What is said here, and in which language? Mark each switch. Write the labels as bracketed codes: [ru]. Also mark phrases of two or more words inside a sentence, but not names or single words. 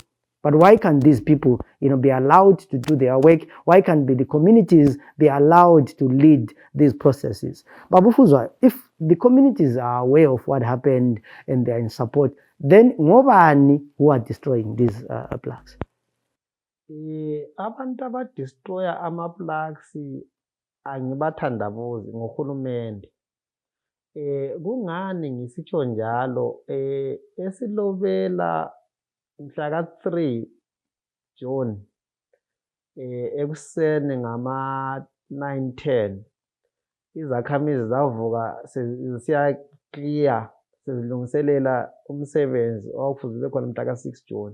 [en] But why can't these people, be allowed to do their work? Why can't the communities be allowed to lead these processes? Babu Fuzwayo, if the communities are aware of what happened and they're in support, then ngobani who are destroying these plaques? [nd] Abantu abadestroya ama-plaques angibathandabuzi ngohulumende. Kungani ngisitsho njalo? Esilobela mhla ka-3 June ekuseni ngama-9:10 izakhamizi zavuka sezisiya-clear, sezilungiselela umsebenzi owawufuze ube khona mhla ka-6 June.